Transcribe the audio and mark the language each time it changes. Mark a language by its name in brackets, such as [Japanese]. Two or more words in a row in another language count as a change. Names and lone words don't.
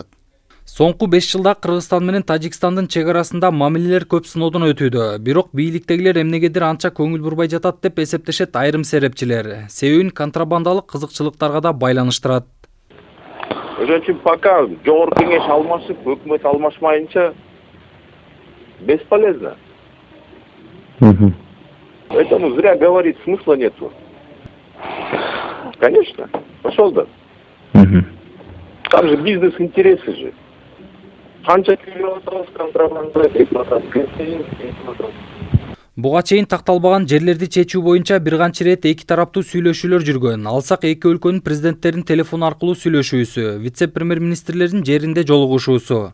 [Kyrgyz] Соңку 5 жылда Кыргызстан менен Тажикстандын чек арасында мамилелер көп сыноодон өтүүдө. Бирок бийликтегилер эмнегедир анча көңүл бурбай жатат деп эсептешет айрым серепчилер. Себебин контрабандалык кызыкчылыктарга да байланыштырат. Ошон үчүн пока жогорку кеңеш алмашып, өкмөт алмашмайынча бесполезно. [Russian] Поэтому зря говорить смысла нету. Конечно, пошел да. Там же бизнес-интересы же. [Kyrgyz] Канча күйрөтөбүз контрабанда, Буга чейин такталбаган жерлерди чечүү боюнча бир канча ирет эки тараптуу сүйлөшүүлөр жүргөн. Алсак эки өлкөнүн президенттерин телефон аркылуу сүйлөшүүсү, вице-премьер-министрлердин жеринде жолугушуусу.